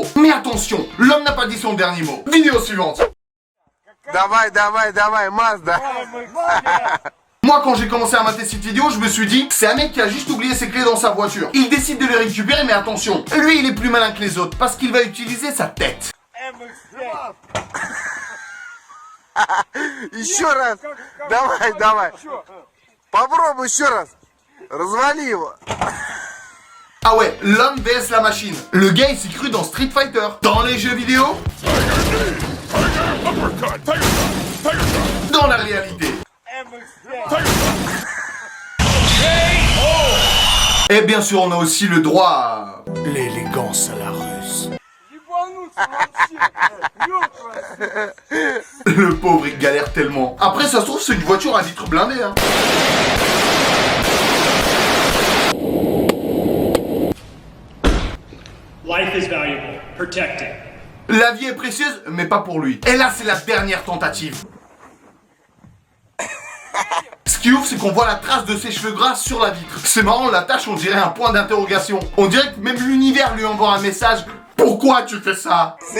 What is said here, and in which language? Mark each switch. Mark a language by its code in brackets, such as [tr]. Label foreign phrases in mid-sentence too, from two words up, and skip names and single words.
[fr] Mais attention, l'homme n'a pas dit son dernier mot. Vidéo suivante. [ru] Давай, Mazda. [fr] Moi, quand j'ai commencé à mater cette vidéo, je me suis dit, c'est un mec qui a juste oublié ses clés dans sa voiture. Il décide de les récupérer, mais attention, lui, il est plus malin que les autres, parce qu'il va utiliser sa tête. [ru] Еще раз. Давай. Попробуй еще раз. Развали его. [fr] Ah ouais, l'homme vs la machine. Le gars, il s'est cru dans Street Fighter. Dans les jeux vidéo. Dans la réalité. Et bien sûr, on a aussi le droit à l'élégance à la russe. Le pauvre, il galère tellement. Après, ça se trouve, c'est une voiture à vitre blindée, hein. [en] Life is valuable. Protect it. [fr] La vie est précieuse, mais pas pour lui. Et là, c'est la dernière tentative. Ce qui ouf, c'est qu'on voit la trace de ses cheveux gras sur la vitre. C'est marrant, la tache, on dirait un point d'interrogation. On dirait que même l'univers lui envoie un message. Pourquoi tu fais ça?